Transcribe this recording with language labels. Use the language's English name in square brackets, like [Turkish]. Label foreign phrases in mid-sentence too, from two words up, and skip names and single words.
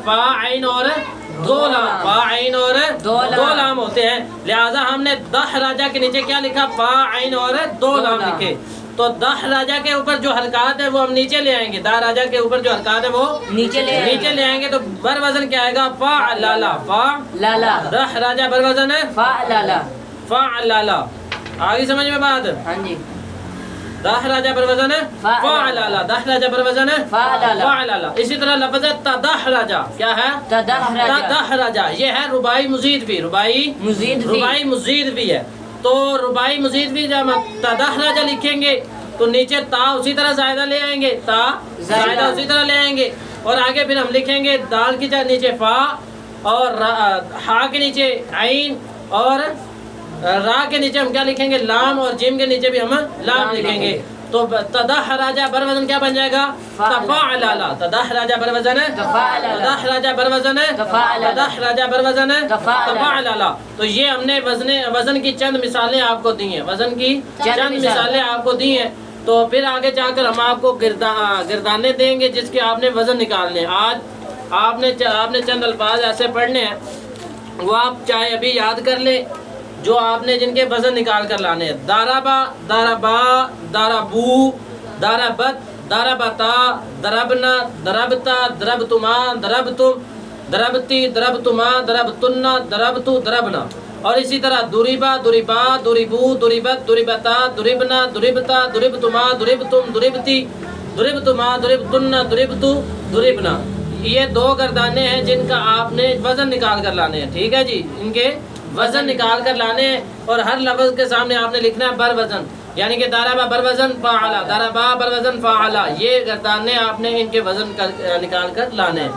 [Urdu] فا، عین اور دو لام. فا، عین اور دو لام ہوتے ہیں. لہٰذا ہم نے دحرجہ کے نیچے کیا لکھا؟ فا، عین اور دو لام لکھے. تو دحرجہ کے اوپر جو حرکات ہے وہ ہم نیچے لے آئیں گے. دحرجہ کے اوپر جو حرکات ہے وہ نیچے لے آئیں گے. تو بر وزن کیا آئے گا؟ فعللا. فعللا. دحرجہ بر وزن ہے فعللا. فعللا. آگے سمجھ میں بات؟ ہاں جی. دحرجہ بر وزن ہے فعللا. دحرجہ بر وزن ہے فعللا. اسی طرح لفظ ہے تدحرجہ. کیا ہے؟ تدحرجہ. یہ ہے رباعی مزید بھی. رباعی مزید بھی ہے. تو رباعی مزید بھی جب تدحرجہ لکھیں گے تو نیچے تا اسی طرح زائدہ لے آئیں گے. تا زائدہ اسی طرح لے آئیں گے. اور آگے پھر ہم لکھیں گے دال کی نیچے فا اور ہا کے نیچے عین اور را کے نیچے ہم کیا لکھیں گے؟ لام. اور جیم کے نیچے بھی ہم لام لکھیں گے. تو تدحرجہ بر وزن کیا بن جائے گا؟ تفعللا. تدحرجہ بر وزن تدحرجہ بر وزن تدحرجہ بر وزن تفعللا. تو یہ ہم نے وزن کی چند مثالیں آپ کو دی ہیں. وزن کی چند مثالیں آپ کو دی ہیں. تو پھر آگے جا کر ہم آپ کو گردانے دیں گے جس کے آپ نے وزن نکالنے. آج آپ نے چند الفاظ ایسے پڑھنے ہیں وہ آپ چاہے ابھی یاد کر لیں جو آپ نے جن کے وزن نکال کر لانے ہیں. [Arabic] داربا، داربا، داربو، داربت، داربتا، دربنا، دربتا، دربتما، دربتم، دربتی، دربتما، دربتن، دربتو، دربنا. [Urdu] اور اسی طرح [Arabic] دریبا، دریبا، دریبو، دریبت، دریبتا، دریبنا، دریبتا، دریبتما، دریبتم، دریبتی، دریبتما، دریبتن، دریبتو، دریبنا. [Urdu] یہ دو گردانے ہیں جن کا آپ نے وزن نکال کر لانے ہیں. ٹھیک ہے جی. ان کے وزن نکال کر لانے ہیں اور ہر لفظ کے سامنے آپ نے لکھنا ہے بر وزن. یعنی کہ داربا بر وزن فعلا، داربا بر وزن فعلا. یہ گردانے آپ نے ان کے وزن نکال کر لانے ہیں.